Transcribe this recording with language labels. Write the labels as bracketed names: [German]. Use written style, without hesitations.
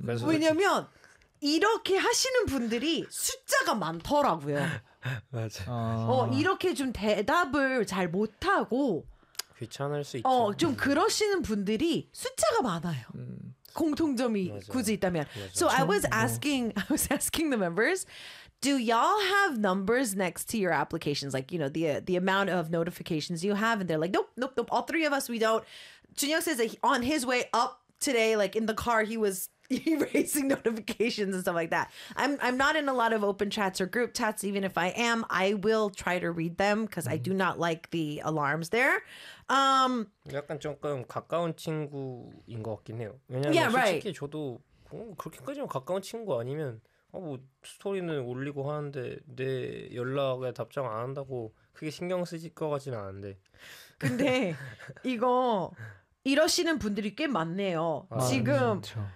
[Korean] 왜냐면 이렇게 하시는 분들이 숫자가 많더라고요. 맞아. 이렇게 좀 대답을 잘 못하고 귀찮을 수 있죠. 좀 그러시는 분들이 숫자가 많아요. 공통점이 맞아. 굳이 있다면. 맞아. [English] So I was asking the members Do y'all have numbers next to your applications? Like, you know, the amount of notifications you have. And they're like, nope, nope, nope. All three of us, we don't. Junhyuk says that he, on his way up today, like in the car, he was erasing notifications and stuff like that. I'm not in a lot of open chats or group chats. Even if I am, I will try to read them because I do not like the alarms there. [Korean] 약간 조금 가까운 친구인 것 같긴 해요. 왜냐면 yeah, 솔직히 right. 저도 그렇게까지는 가까운 친구 아니면 뭐 스토리는 올리고 하는데 내 연락에 답장 안 한다고 크게 신경 쓰실 것 같지는 않은데. 근데 이거 이러시는 분들이 꽤 많네요. 아, 지금 그렇죠.